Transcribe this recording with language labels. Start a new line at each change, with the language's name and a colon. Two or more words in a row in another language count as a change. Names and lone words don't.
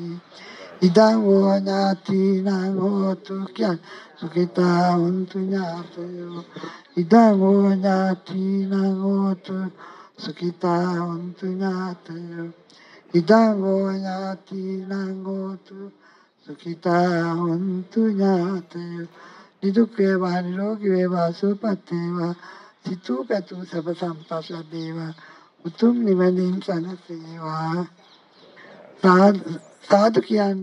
Pali: ඉදං වූ ඥාතිනං හෝතු කියන් සුඛිතා හොන්තු ඥාතයෝ. ඉදං වූ ඥාතිනං හෝතු සුඛිතා හොන්තු ඥාතයෝ ඉදං හෝ ඥාතිනං හෝතු සුඛිතා හොන්තු ඥාතයෝ
Sinhala: නිදුක් වේවා නිරෝගී වේවා සුවපත් වේවා සිතූ පැතූ සබ සම්පත් ලැබේවා උතුම් නිවනින් සැනසේවා සාදු කියන්න